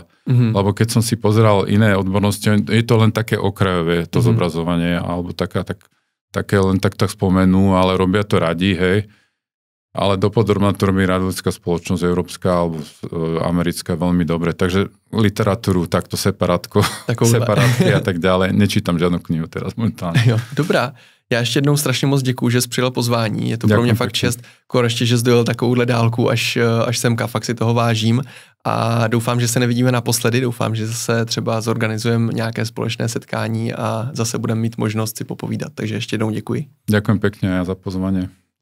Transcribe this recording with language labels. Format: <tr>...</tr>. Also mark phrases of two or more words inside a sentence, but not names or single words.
<sk>Lebo keď som si pozeral iné odbornosti, je to len také okrajové, to zobrazovanie, alebo také len tak spomenú, ale robia to radi, hej. Ale dopodrobná to robí radiologická spoločnosť európska alebo americká veľmi dobre. Takže literatúru takto separátky a</sk> <cs>tak dále.</cs> <sk>Nečítam žádnou knihu teraz momentálně.</sk> <cs>Jo, dobrá. Já ještě jednou strašně moc děkuju, že jsi přijel pozvání. Je to pro mě fakt čest. Ještě, že jsi dojel takovouhle dálku až semka. Fakt si toho vážím. A doufám, že se nevidíme naposledy. Doufám, že zase třeba zorganizujeme nějaké společné setkání a zase budeme mít možnost si popovídat. Takže ještě jednou děkuji.</cs> <sk>Ďakujem pekne za pozvanie.</sk>